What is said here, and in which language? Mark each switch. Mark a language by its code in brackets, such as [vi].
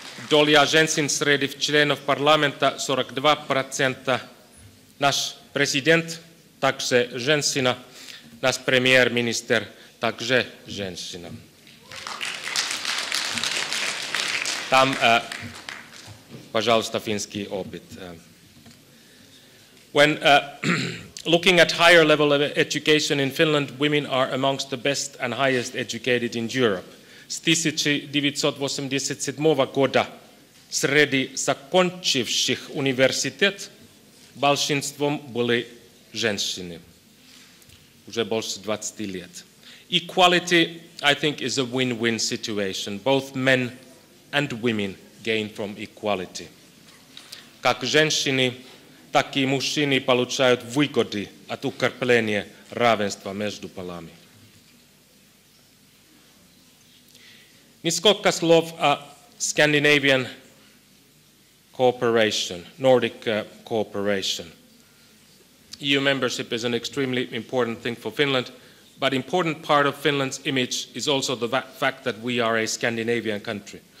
[ru] Доля женщин среди членов парламента 42%. Наш президент также женщина, наш премьер-министр также женщина. Там, пожалуйста, финский опыт. [en] When looking at higher level of education in Finland, women are amongst the best and highest educated in Europe. [ru] С 1987 года среди закончивших университет большинством были женщины. Уже больше 20 лет. [en] Equality, I think, is a win-win situation. Both men and women gain from equality. [ru] Как женщины, так и мужчины получают выгоды от укрепления равенства между полами. Несколько слов о [en] Scandinavian cooperation, Nordic cooperation. EU membership is an extremely important thing for Finland, but important part of Finland's image is also the fact that we are a Scandinavian country.